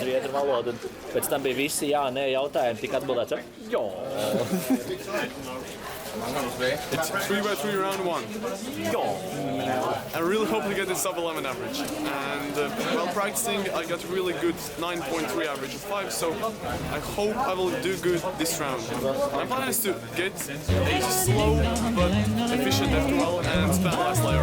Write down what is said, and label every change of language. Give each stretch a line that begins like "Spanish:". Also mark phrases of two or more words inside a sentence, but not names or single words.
Latvian: latviešu valodu. Pēc tam bija visi jā, nē jautājumi, tika atbildēts ar jā.
English: It's 3x3 round 1. I really hope to get the sub 11 average. And while practicing, I got really good 9.3 average of 5, so I hope I will do good this round. My plan is to get a slow but efficient F12 and spam last layer.